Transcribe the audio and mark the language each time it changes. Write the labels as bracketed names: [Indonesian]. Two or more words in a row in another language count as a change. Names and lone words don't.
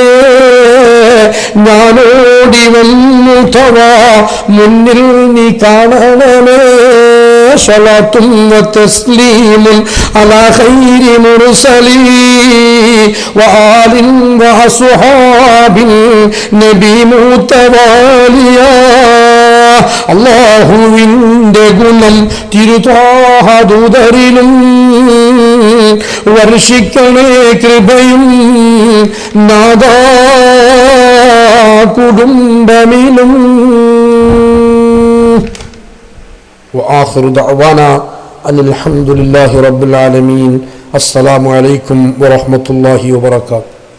[Malayalam] ഞാനോടി വന്നു തവാ മുന്നിൽ നീ കാണണമേ സ്വലാത്തും തസ്ലീമും [Arabic] على خير المرسلين وآل وأصحاب النبي متواليا [Malayalam] അല്ലാഹുവിന്റെ ഗുണം തിരുതാഹദൂതരിലും വർഷിക്കണേ കൃപയും നാദാ കുടുംബമിലും. [Arabic] وآخر دعوانا أن الحمد لله رب العالمين. السلام عليكم ورحمة الله وبركاته.